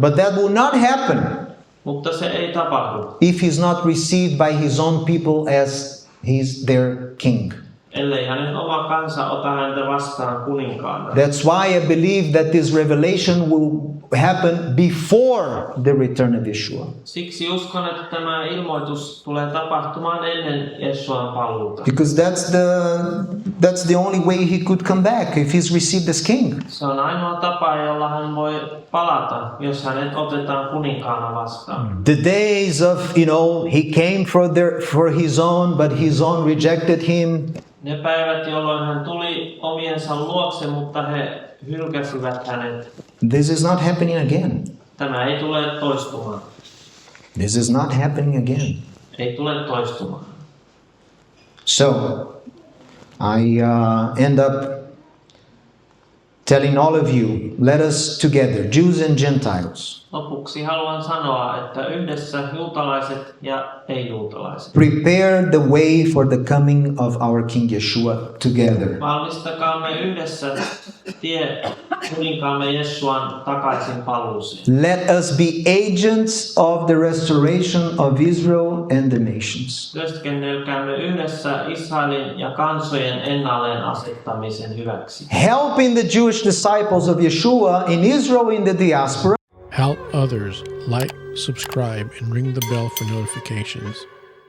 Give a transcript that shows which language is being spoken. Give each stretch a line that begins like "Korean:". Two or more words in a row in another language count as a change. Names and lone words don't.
English: But that will not happen
Finnish: Mutta se ei tapahdu,
English: if he's not received by his own people as he's their king.
Finnish: ellei hänen oma kansa ota häntä vastaan kuninkaana.
English: That's why I believe that this revelation will happen before the return of Yeshua.
Finnish: Siksi uskon, että tämä ilmoitus tulee tapahtumaan ennen Jeshuan paluuta.
English: Because that's the only way he could come back if he's received as king.
Finnish: Se on ainoa tapa, jolla hän voi palata, jos hänet otetaan kuninkaana vastaan.
English: The days of, he came for his own, but his own rejected him.
Finnish: Ne päivät, jolloin hän tuli omiensa luokse, mutta he hylkäsivät hänet.
English: This is not happening again.
Finnish: Tämä ei tule toistumaan.
English: This is not happening again.
Finnish: Ei tule toistumaan.
English: So, I end up telling all of you, let us together, Jews and Gentiles,
Finnish: Lopuksi haluan sanoa, että yhdessä juutalaiset ja ei-juutalaiset.
English: prepare the way for the coming of our King Yeshua together.
Finnish: Valmistakaamme yhdessä tie kuninkaamme Jeshuan takaisin paluuseen.
English: Let us be agents of the restoration of Israel and the nations.
Finnish: Työskennelkäämme yhdessä Israelin ja kansojen ennalleen asettamisen hyväksi.
English: Helping the Jewish disciples of Yeshua in Israel in the diaspora. Help others. Like, subscribe, and ring the bell for notifications.